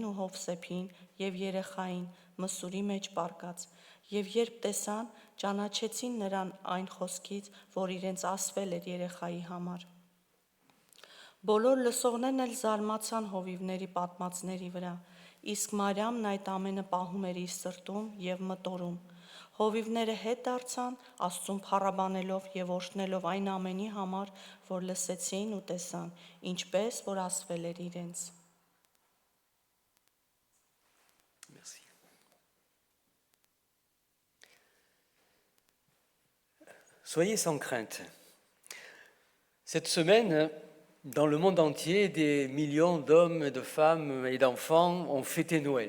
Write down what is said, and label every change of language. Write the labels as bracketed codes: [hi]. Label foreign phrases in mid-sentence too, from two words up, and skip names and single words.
[hy] ու Հովսեփին եւ երեխային մսուրի մեջ պառկած, եւ երբ տեսան, ճանաչեցին նրան այն խոսքից, որ իրենց ասվել էր երեխայի համար։ Բոլոր լսողներն էլ զարմացան հովիվների պատմածների վրա, իսկ Մարիամն այդ ամենը պահում էր իր սրտում և մտորում։ Հովիվները հետ դարձան, Աստծուն փառաբանելով և օրհնելով այն ամենի համար, որ լսեցին ու տեսան, ինչպես որ ասվել էր իրենց։ [fr] Merci. Soyez sans crainte. Cette semaine, dans le monde entier, des millions d'hommes, de femmes et d'enfants ont fêté Noël.